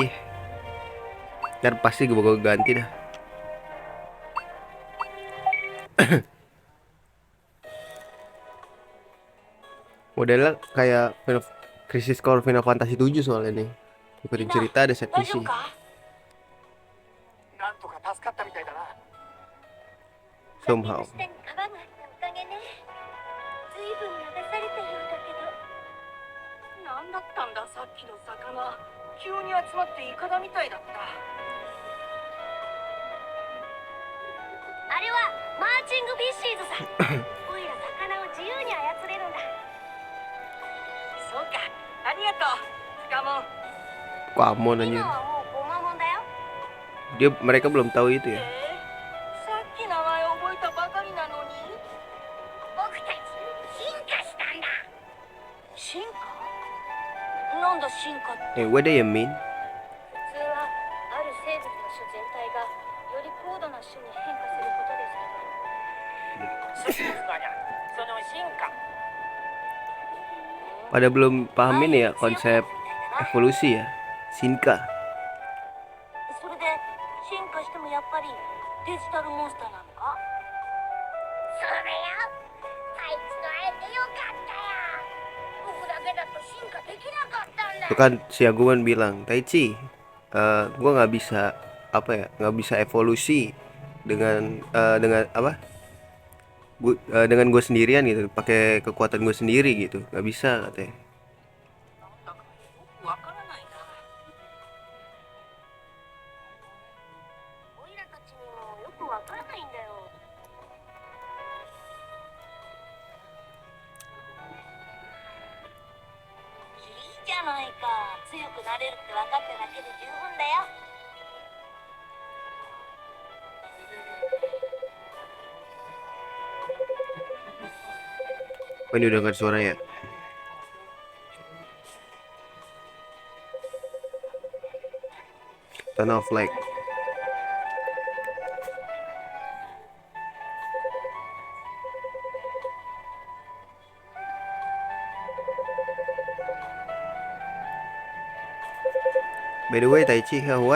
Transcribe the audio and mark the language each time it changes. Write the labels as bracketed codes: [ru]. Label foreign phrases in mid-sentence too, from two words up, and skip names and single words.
[id] Ntar pasti gue bakal ganti dah. Modelnya kayak Crisis Core Final Fantasy 7 soalnya nih. Ikutin cerita ada set misi. Somehow. [ja] 何だったんださっきの魚。急に集まってイカダみたいだった。あれはマーチングフィッシーズさ。おいら魚を自由に操れるんだ。そうか、ありがとう。スカモン。 Kamon 今 [id] anjir. [ja] はもうゴマモンだよ。 [id] Mereka belum tahu itu ya. [ja] さっき名前を覚えたばかりなのに。僕たち進化したんだ。進化？なんだ進化って。 [en] What do you mean? [ja] 普通はある生物の種全体がより高度な種に変化することですけど。その進化。 [id] Pada belum paham ini ya konsep evolusi ya. [ja] Shinka. それで進化してもやっぱりデジタルモンスターなのか？そうだよ。あいつと会えてよかったよ。僕だけだと進化できなかったんだ。 [id] Itu kan si Agumon bilang, Taichi, gue nggak bisa apa ya, nggak bisa evolusi dengan apa? Dengan gue sendirian gitu, pakai kekuatan gue sendiri gitu, nggak bisa katanya. [ja] わからないな。オイラたちにもよくわからないんだよ。いいじゃないか。強くなれるって分かっただけで十分だよ。 [id] Oh, ini udah dengar suara ya. [en] Turn off light. By the way, Taichi, what?